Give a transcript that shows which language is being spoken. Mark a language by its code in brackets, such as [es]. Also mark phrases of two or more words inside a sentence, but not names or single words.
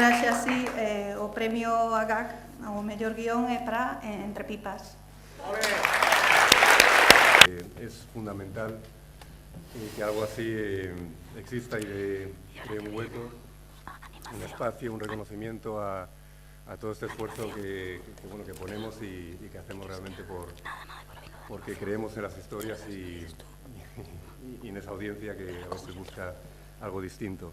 [gl] así, o premio a GAC ao mellor guión é para Entre Pipas. [es] Es fundamental que algo así exista y dé un hueco, un espacio, un reconocimiento a todo este esfuerzo que ponemos y que hacemos realmente porque creemos en las historias y en esa audiencia que a veces busca algo distinto.